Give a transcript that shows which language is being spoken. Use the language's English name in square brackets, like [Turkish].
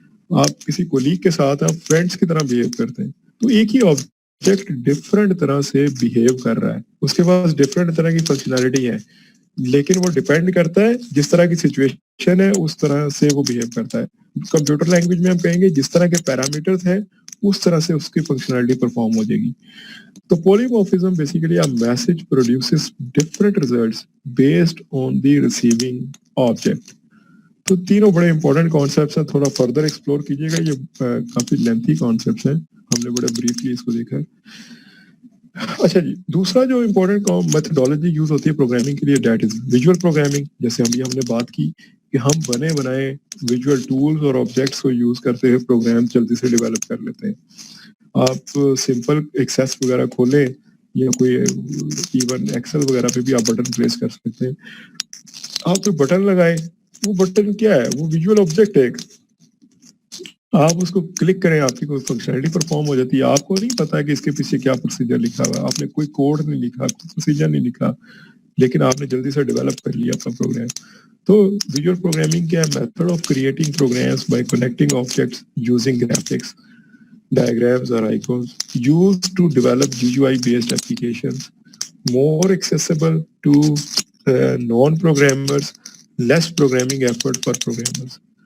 [Urdu] آپ کسی کولیگ کے ساتھ آپ فرینڈس کی طرح بہیو کرتے ہیں, تو ایک ہی آبجیکٹ ڈفرنٹ طرح سے بہیو کر رہا ہے, اس کے پاس ڈفرنٹ طرح کی فنکشنالٹی ہے, لیکن وہ ڈیپینڈ کرتا ہے جس طرح کی سچویشن ہے اس طرح سے وہ بہیو کرتا ہے. کمپیوٹر لینگویج میں ہم کہیں گے جس طرح کے پیرامیٹرز ہیں اس طرح سے اس کی فنکشنالٹی پرفارم ہو جائے گی. [English] تو polymorphism basically a message produces different results based on the receiving object. [Urdu] تو تینوں بڑے امپورٹنٹ کانسیپٹس ہیں, تھوڑا فردر ایکسپلور کیجیے گا, یہ کافی لینتھی کانسیپٹس ہیں, ہم نے بڑے بریفلی اس کو دیکھا ہے. اچھا جی, دوسرا جو امپورٹنٹ میتھڈالوجی یوز ہوتی ہے پروگرامنگ کے لیے, [English] That is visual programming. [Urdu] جیسے ہم نے بات کی کہ ہم بنے بنائے ویژول ٹولز اور آبجیکٹس کو یوز کرتے ہوئے پروگرام جلدی سے ڈیولپ کر لیتے ہیں. آپ سمپل ایکسیس وغیرہ کھولیں یا کوئی ایون ایکسل وغیرہ پہ بھی آپ بٹن پریس کر سکتے ہیں. آپ کوئی بٹن لگائیں, وہ بٹن کیا ہے, وہ ویژول آبجیکٹ ہے, آپ اس کو کلک کریں آپ کی کوئی فنکشنالٹی پرفارم ہو جاتی ہے. آپ کو نہیں پتا کہ اس کے پیچھے کیا پروسیجر لکھا ہوا ہے, آپ نے کوئی کوڈ نہیں لکھا, کوئی پروسیجر نہیں لکھا, لیکن آپ نے جلدی سے ڈیولپ کر لیا اپنا پروگرام. تو ویژول پروگرامنگ کیا ہے, [English] Method of creating programs by connecting objects using graphics, diagrams or icons used to develop GUI based applications, more accessible to non-programmers, less programming effort for programmers.